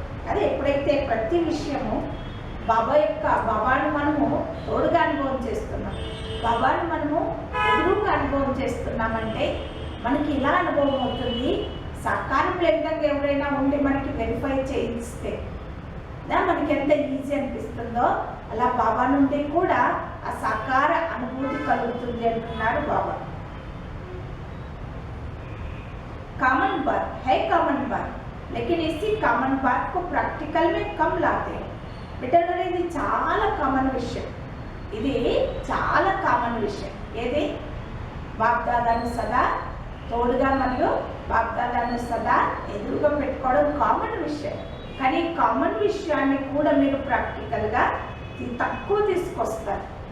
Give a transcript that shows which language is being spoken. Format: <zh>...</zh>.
<te>అదే ఎప్పుడైతే ప్రతి విషయము బాబాను మనము తోడుగా అనుభవం చేస్తున్నాం, బాబాను మనము ఎదురుగా అనుభవం చేస్తున్నామంటే మనకి ఇలా అనుభవం అవుతుంది. సాకారంలో ఏ విధంగా ఎవరైనా ఉండి మనకి వెరిఫై చేయిస్తే మనకి ఎంత ఈజీ అనిపిస్తుందో అలా బాబా నుండి కూడా ఆ సాకార అనుభూతి కలుగుతుంది అంటున్నారు బాబా.</te> <hi>कॉमन बात है, कॉमन बात, लेकिन इसी कॉमन बात को प्रैक्टिकल में कम लाते हैं.</hi> <te>బిడ్డలు అనేది చాలా కామన్ విషయం, ఇది చాలా కామన్ విషయం. ఏది బాప్దాదాను సదా తోడుగా మరియు బాప్దాదాను సదా ఎదురుగా పెట్టుకోవడం కామన్ విషయం. కానీ కామన్ విషయాన్ని కూడా మీరు ప్రాక్టికల్గా తక్కువ తీసుకొస్తారు.</te>